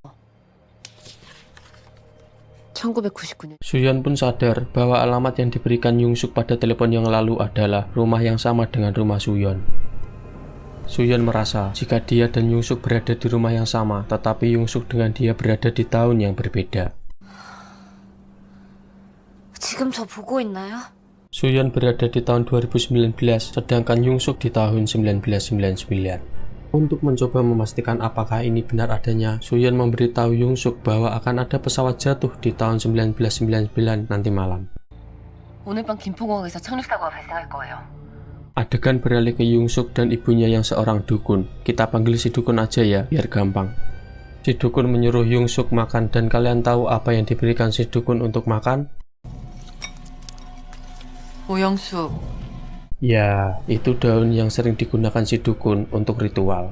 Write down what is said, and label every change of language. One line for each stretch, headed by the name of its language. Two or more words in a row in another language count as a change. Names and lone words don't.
Korean: 1999년.
Indonesian: Suyeon pun sadar bahwa alamat yang diberikan Yongsuk pada telepon yang lalu adalah rumah yang sama dengan rumah Suyeon. Suyeon merasa jika dia dan Yongsuk berada di rumah yang sama, tetapi Yongsuk dengan dia berada di tahun yang berbeda.
Korean: 지금 저 보고 있나요?
Indonesian: Suyeon berada di tahun 2019, sedangkan Yongsuk di tahun 1999. Untuk mencoba memastikan apakah ini benar adanya, Suyeon memberitahu Yongsuk bahwa akan ada pesawat jatuh di tahun 1999 nanti malam.
Korean: 오늘 밤 김포공항에서 착륙사고가 발생할 거예요.
Indonesian: Adegan beralih ke Yongsuk dan ibunya yang seorang dukun. Kita panggil si dukun aja ya, biar gampang. Si dukun menyuruh Yongsuk makan, dan kalian tahu apa yang diberikan si dukun untuk makan?
Korean: 오영숙.
Indonesian: Ya, itu daun yang sering digunakan si dukun untuk ritual.